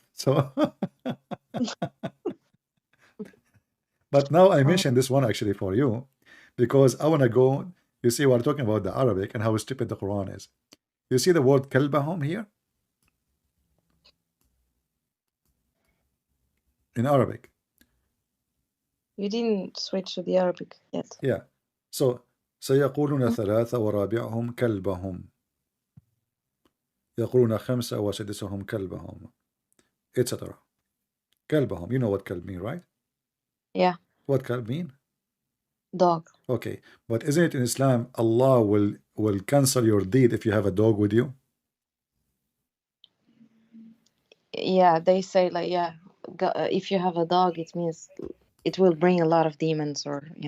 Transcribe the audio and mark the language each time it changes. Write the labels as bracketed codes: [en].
[en] So, but now I mentioned this one actually for you because I want to go. You see, we're talking about the Arabic and how stupid the Quran is. You see the word kalbahum here in Arabic. You didn't switch to the Arabic yet. Yeah. [ar] So سيقولون ثلاثة ورابعهم كلبهم يقولون خمسة وسادسهم كلبهم etc. [en] كلبهم. You know what kalb mean, right? Yeah. What kalb mean? Dog. Okay, but isn't it in Islam Allah will cancel your deed if you have a dog with you? Yeah, they say like, yeah, if you have a dog, it means it will bring a lot of demons, or